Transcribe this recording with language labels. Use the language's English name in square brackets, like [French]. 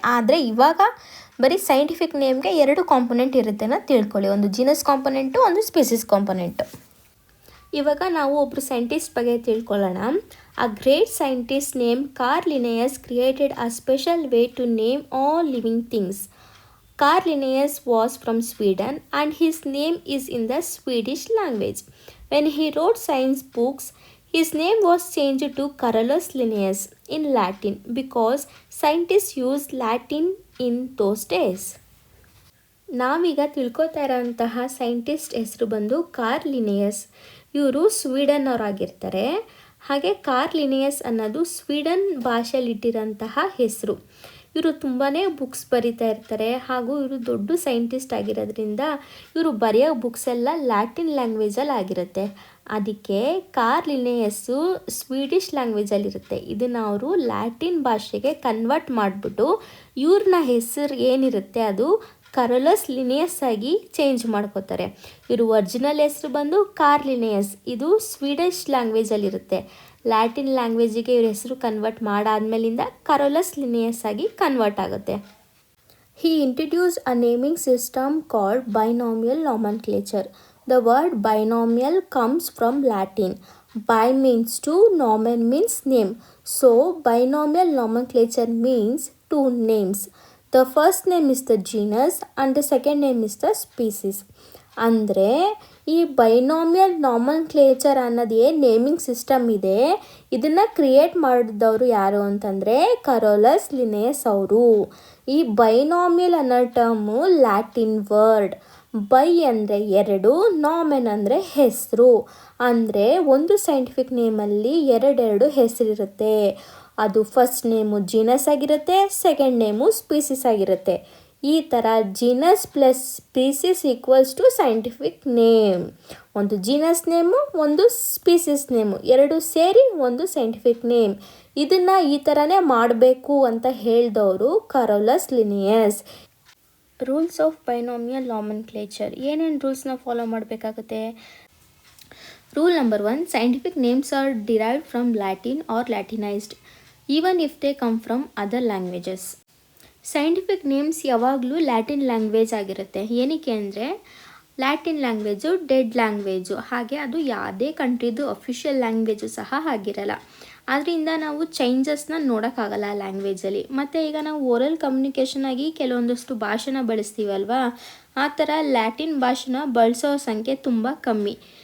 [Kannada] ಆದರೆ ಇವಾಗ ಬರೀ ಸೈಂಟಿಫಿಕ್ ನೇಮ್ಗೆ 2 ಕಾಂಪೊನೆಂಟ್ ಇರುತ್ತೆ ಅಂತ ತಿಳ್ಕೊಳ್ಳಿ, ಒಂದು ಜೀನಸ್ ಕಾಂಪೊನೆಂಟು, ಒಂದು ಸ್ಪೀಸೀಸ್ ಕಾಂಪೊನೆಂಟು. ಇವಾಗ ನಾವು ಒಬ್ಬರು ಸೈಂಟಿಸ್ಟ್ ಬಗ್ಗೆ ತಿಳ್ಕೊಳ್ಳೋಣ. [English] A great scientist name Carl Linnaeus created a special way to name all living things. Carl Linnaeus was from Sweden and his name is in the Swedish language. When he wrote science books, his name was changed to Carolus Linnaeus in Latin because scientists used Latin in those days. [Kannada] ನಾವೀಗ ತಿಳ್ಕೊತಾ ಇರೋಂತಹ scientist ಹೆಸರು ಬಂದು Karl Linnaeus. ಇವರು Sweden ಅವರಾಗಿರ್ತಾರೆ. ಹಾಗೆ Karl Linnaeus ಅನ್ನೋದು Sweden ಭಾಷೆಯಲ್ಲಿಟ್ಟಿರೋಂತಹ ಹೆಸರು. ಇವರು ತುಂಬಾ books ಬರಿತಾ ಇರ್ತಾರೆ, ಹಾಗೂ ಇವರು ದೊಡ್ಡ ಸೈಂಟಿಸ್ಟ್ ಆಗಿರೋದ್ರಿಂದ ಇವರು ಬರೆಯೋ ಬುಕ್ಸ್ ಎಲ್ಲ ಲ್ಯಾಟಿನ್ ಲ್ಯಾಂಗ್ವೇಜಲ್ಲಿ ಆಗಿರುತ್ತೆ. ಅದಕ್ಕೆ ಕಾರ್ಲ್ ಲಿನೇಯಸ್ಸು ಸ್ವೀಡಿಷ್ ಲ್ಯಾಂಗ್ವೇಜಲ್ಲಿರುತ್ತೆ. ಇದನ್ನು ಅವರು ಲ್ಯಾಟಿನ್ ಭಾಷೆಗೆ ಕನ್ವರ್ಟ್ ಮಾಡಿಬಿಟ್ಟು ಇವ್ರನ್ನ ಹೆಸರು ಏನಿರುತ್ತೆ ಅದು ಕರೋಲಸ್ ಲಿನೇಯಸ್ ಆಗಿ ಚೇಂಜ್ ಮಾಡ್ಕೋತಾರೆ. ಇವರು ಒರಿಜಿನಲ್ ಹೆಸರು ಬಂದು ಕಾರ್ಲ್ ಲಿನೇಯಸ್, ಇದು ಸ್ವೀಡಿಷ್ ಲ್ಯಾಂಗ್ವೇಜಲ್ಲಿರುತ್ತೆ. ಲ್ಯಾಟಿನ್ ಲ್ಯಾಂಗ್ವೇಜಿಗೆ ಇವ್ರ ಹೆಸರು ಕನ್ವರ್ಟ್ ಮಾಡಾದ್ಮೇಲಿಂದ ಕರೋಲಸ್ ಲಿನೇಯಸ್ ಆಗಿ ಕನ್ವರ್ಟ್ ಆಗುತ್ತೆ. [English] He introduced a naming system called binomial nomenclature. The word binomial comes from Latin. Bi means two, nomen means name. So binomial nomenclature means 2 names. The first name is the genus and the second name is the species. [Kannada] ಅಂದರೆ ಈ binomial ನಾಮನ್ಕ್ಲೇಚರ್ ಅನ್ನೋದು ಏನು naming system ಇದೆ, ಇದನ್ನು create ಮಾಡಿದವರು ಯಾರು ಅಂತಂದರೆ Carolus Linnaeus ಅವರು. ಈ ಬೈನಾಮಿಯಲ್ ಅನ್ನೋ ಟರ್ಮು ಲ್ಯಾಟಿನ್ ವರ್ಡ್. ಬೈ ಅಂದರೆ 2, ನಾಮೆನ್ ಅಂದರೆ ಹೆಸರು. ಅಂದರೆ ಒಂದು ಸೈಂಟಿಫಿಕ್ ನೇಮಲ್ಲಿ 2 ಹೆಸರಿರುತ್ತೆ. ಅದು ಫಸ್ಟ್ ನೇಮು ಜೀನಸ್ ಆಗಿರುತ್ತೆ, ಸೆಕೆಂಡ್ ನೇಮು ಸ್ಪೀಸೀಸ್ ಆಗಿರುತ್ತೆ. ಈ ಥರ [English] Genus plus species equals to scientific name. [Kannada] ಒಂದು ಜೀನಸ್ ನೇಮು, ಒಂದು ಸ್ಪೀಸೀಸ್ ನೇಮು, 2 ಸೇರಿ ಒಂದು ಸೈಂಟಿಫಿಕ್ ನೇಮ್. ಇದನ್ನು ಈ ಥರನೇ ಮಾಡಬೇಕು ಅಂತ ಹೇಳಿದವರು Carolus Linnaeus. [English] Rules of binomial nomenclature. [Kannada] ಏನೇನು ರೂಲ್ಸ್ನ ಫಾಲೋ ಮಾಡಬೇಕಾಗುತ್ತೆ? Rule number 1, [English] scientific names are derived from Latin or Latinized even if they come from other languages. [Kannada] Scientific names ಯಾವಾಗಲೂ ಲ್ಯಾಟಿನ್ ಲ್ಯಾಂಗ್ವೇಜ್ ಆಗಿರುತ್ತೆ. ಏನಕ್ಕೆ ಅಂದರೆ ಲ್ಯಾಟಿನ್ ಲ್ಯಾಂಗ್ವೇಜು ಡೆಡ್ ಲ್ಯಾಂಗ್ವೇಜು, ಹಾಗೆ ಅದು ಯಾವುದೇ ಕಂಟ್ರಿದು official language ಸಹ ಆಗಿರಲ್ಲ. ಆದ್ದರಿಂದ ನಾವು ಚೇಂಜಸ್ನ ನೋಡೋಕ್ಕಾಗಲ್ಲ ಲ್ಯಾಂಗ್ವೇಜಲ್ಲಿ. ಮತ್ತು ಈಗ ನಾವು ಓರಲ್ ಕಮ್ಯುನಿಕೇಷನ್ ಆಗಿ ಕೆಲವೊಂದಷ್ಟು ಭಾಷೆನ ಬಳಸ್ತೀವಲ್ವಾ, ಆ ಥರ ಲ್ಯಾಟಿನ್ ಭಾಷೆನ ಬಳಸೋ ಸಂಖ್ಯೆ ತುಂಬ ಕಮ್ಮಿ.